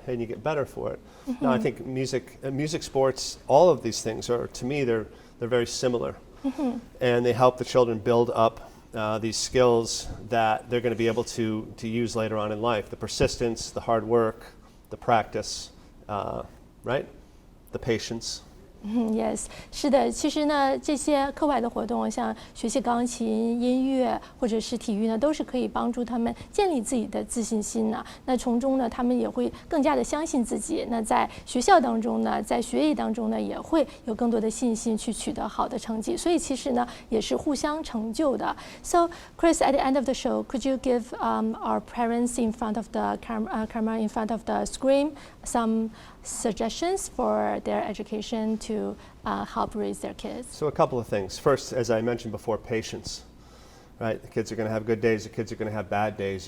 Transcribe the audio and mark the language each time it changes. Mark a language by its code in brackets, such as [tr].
[en] And you get better for it. Now, I think music, sports, all of these things are, to me, they're They're very similar. And they help the children build up these skills that they're going to be able to use later on in life. The persistence, the hard work, the practice, right? The patience. [zh] Yes， 是的，其实呢，这些课外的活动，像学习钢琴、音乐或者是体育呢，都是可以帮助他们建立自己的自信心呢。那从中呢，他们也会更加的相信自己。那在学校当中呢，在学业当中呢，也会有更多的信心去取得好的成绩。所以其实呢，也是互相成就的。 [en] So Chris, at the end of the show, could you give our parents in front of the camera in front of the screen some suggestions for their education to help raise their kids? So a couple of things. First, as I mentioned before, patience. Right? The kids are going to have good days, the kids are going to have bad days.